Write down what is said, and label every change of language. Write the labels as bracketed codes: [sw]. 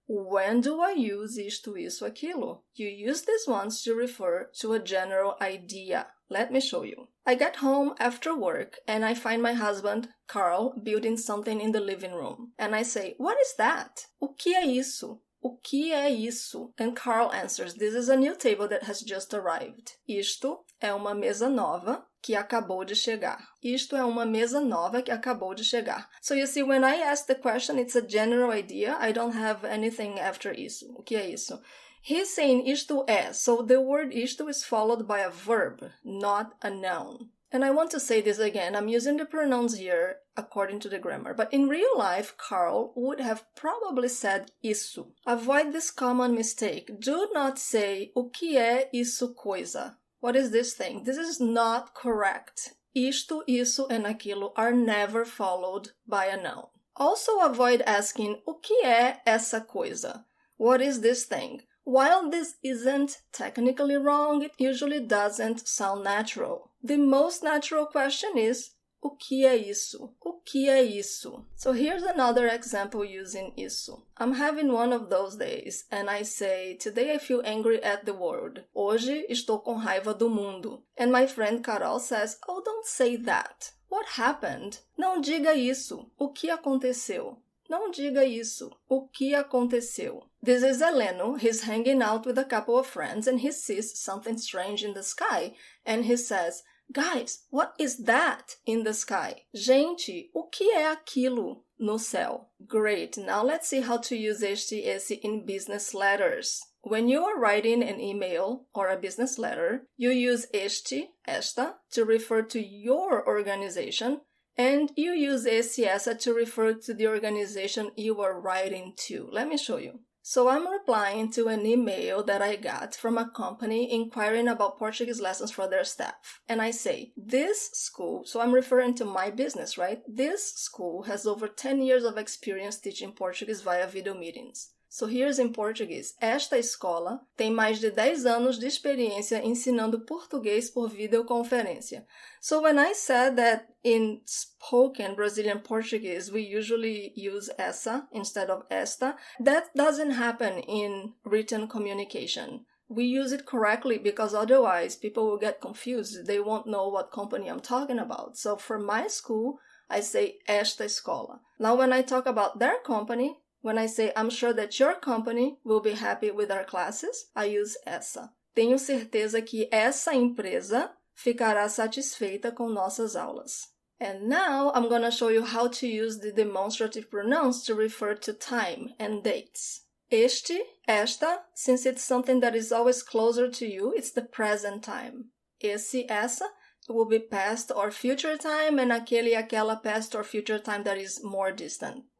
[en] When do I use isto, isso, aquilo? You use these ones to refer to a general idea. Let me show you. I get home after work and I find my husband, Carl, building something in the living room. And I say, what is that? [pt] O que é isso? [en] O que é isso? And Carl answers, this is a new table that has just arrived. [pt] Isto é uma mesa nova que acabou de chegar. Isto é uma mesa nova que acabou de chegar. [en] So you see, when I ask the question, it's a general idea. I don't have anything after isso. [pt] O que é isso? [en] He's saying isto é, so the word isto is followed by a verb, not a noun. And I want to say this again, I'm using the pronouns here according to the grammar, but in real life, Carl would have probably said isso. Avoid this common mistake. Do not say [pt] o que é isso coisa. [en] What is this thing? This is not correct. Isto, isso, and aquilo are never followed by a noun. Also avoid asking [pt] o que é essa coisa? [en] What is this thing? While this isn't technically wrong, it usually doesn't sound natural. The most natural question is, [pt] o que é isso? O que é isso? [en] So here's another example using isso. I'm having one of those days, and I say, today I feel angry at the world. [pt] Hoje estou com raiva do mundo. [en] And my friend Carol says, oh, don't say that. What happened? [pt] Não diga isso. O que aconteceu? Não diga isso. O que aconteceu? [en] This is Heleno. He's hanging out with a couple of friends and he sees something strange in the sky. And he says, guys, what is that in the sky? [pt] Gente, o que é aquilo no céu? [en] Great. Now let's see how to use este, esse in business letters. When you are writing an email or a business letter, you use este, esta, to refer to your organization, and you use ESSE, ESSA to refer to the organization you are writing to. Let me show you. So I'm replying to an email that I got from a company inquiring about Portuguese lessons for their staff. And I say, this school, so I'm referring to my business, right? This school has over 10 years of experience teaching Portuguese via video meetings. So here's in Portuguese. [pt] Esta escola tem mais de 10 anos de experiência ensinando português por videoconferência. [en] So when I said that in spoken Brazilian Portuguese we usually use essa instead of esta, that doesn't happen in written communication. We use it correctly because otherwise people will get confused. They won't know what company I'm talking about. So for my school, I say esta escola. Now when I talk about their company, when I say, I'm sure that your company will be happy with our classes, I use essa. [pt] Tenho certeza que essa empresa ficará satisfeita com nossas aulas. [en] And now I'm going to show you how to use the demonstrative pronouns to refer to time and dates. Este, esta, since it's something that is always closer to you, it's the present time. Esse, essa, will be past or future time, and aquele, aquela, past or future time that is more distant.